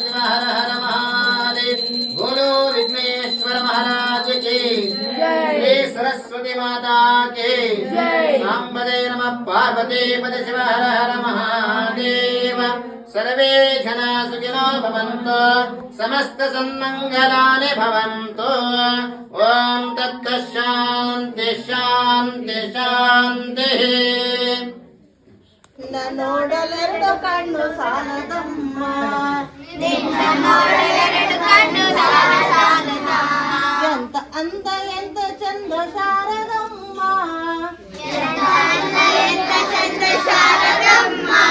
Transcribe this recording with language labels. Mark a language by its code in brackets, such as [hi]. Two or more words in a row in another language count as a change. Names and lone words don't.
[sa] शिव हर हर महादेव [hi] बोलो विघ्नेश्वर महाराज की जय सरस्वती माता की [sa] साम्भवे नमः पार्वतीपति शिव हर हर महादेव सर्वे जना सुखिनो भवन्तु समस्त सन्मङ्गलानि भवन्तु ओम तत्तत् शान्ति शान्ति शान्तिः [kn] ನೋಡಲೆರಡು ಕಣ್ಣು ಸಾಲದಮ್ಮ ಎಂತ ಅಂದ ಎಂತ ಚಂದ ಶಾರದಮ್ಮ ಎಂತ ಅಂದ ಎಂತ ಚಂದ ಶಾರದಮ್ಮ